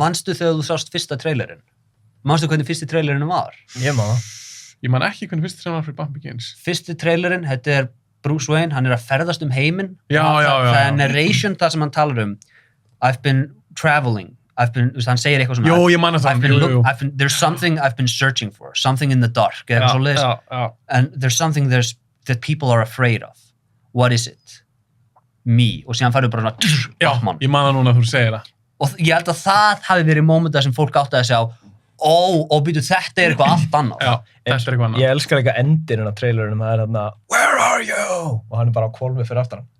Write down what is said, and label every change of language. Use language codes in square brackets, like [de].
[is] Manstu þegar þú sást fyrsta trailerinn? Manstu hvernig fyrsti trailerinn var? Ég man það. Ég man ekki hvernig fyrsti trailerinn var fyrir Batman Begins. Fyrsti trailerinn, þetta er Bruce Wayne, hann er að ferðast heiminn. Það er narration það sem hann talar [en] I've been traveling. [is] Hann segir eitthvað svona. Jó, ég man það. [en] There's something I've been searching for. Something in the dark. And there's something that people are afraid of. What is it? Me. [is] Og síðan færðu bara Batman. Já, ég man það núna að þú segir það. Og ég held að það hafi verið mómenta sem fólk átti að sjá og býtu, þetta er eitthvað allt annað. Já, þetta er eitthvað annað. Ég elskar eitthvað endirinn á trailerinu, það er þarna [en] Where are you? [is] Og hann er bara á hvolfi fyrir aftan hann.